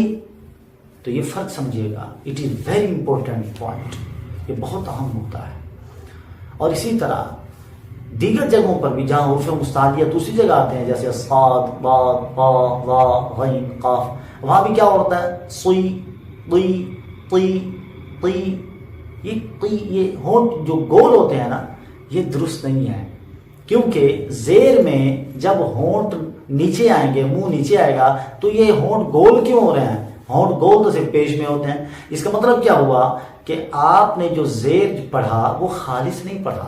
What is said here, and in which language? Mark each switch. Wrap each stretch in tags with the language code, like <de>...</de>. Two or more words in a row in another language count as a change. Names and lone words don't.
<ur>تو یہ فرق سمجھیے گا،</ur> <en>it is very important point,</en> <ur>یہ بہت اہم ہوتا ہے۔ اور اسی طرح دیگر جگہوں پر بھی جہاں حروف مستعلیہ دوسری جگہ آتے ہیں، جیسے صاد، ضاد، طا، ظا، غین، قاف، وہاں بھی کیا ہوتا ہے؟ صی، طی، طی، طی۔ یہ ہونٹ جو گول ہوتے ہیں نا، یہ درست نہیں ہے، کیونکہ زیر میں جب ہونٹ نیچے آئیں گے، منہ نیچے آئے گا، تو یہ ہونٹ گول کیوں ہو رہے ہیں؟ ہونٹ گول تو صرف پیش میں ہوتے ہیں۔ اس کا مطلب کیا ہوا کہ آپ نے جو زیر پڑھا وہ خالص نہیں پڑھا۔</ur>